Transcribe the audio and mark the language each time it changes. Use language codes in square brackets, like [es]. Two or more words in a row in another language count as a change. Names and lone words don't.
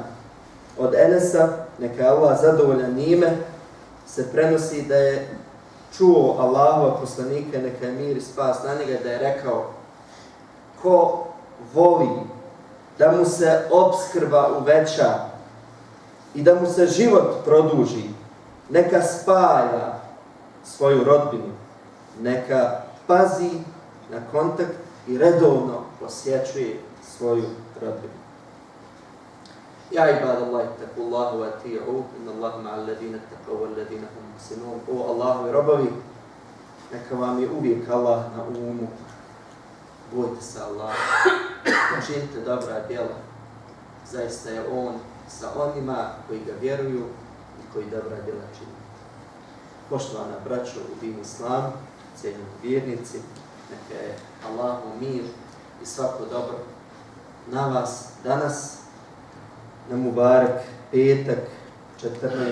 [bs] Od Enesa, neka je Allah zadovoljan njime, se prenosi da je čuo Allahova poslanika, neka je mir i spas na njega, da je rekao: ko voli da mu se opskrba uveća i da mu se život produži, neka spaja svoju rodbinu, neka pazi na kontakt i redovno posjećuje svoju rodbinu. [ar] يا عباد الله اتقوا الله وأطيعوا إن الله مع الذين اتقوا والذين هم محسنون. [bs] O Allahovi robovi, neka vam je uvijek Allah na umu. Bojte se Allaha, činite dobra djela. Zaista je On sa onima koji ga vjeruju i koji dobra djela čine. Poštovana braćo u dinu Islam, cijenjeni vjernici, neka je Allahu mir i svako dobro na vas danas, na Mubarek petak 14.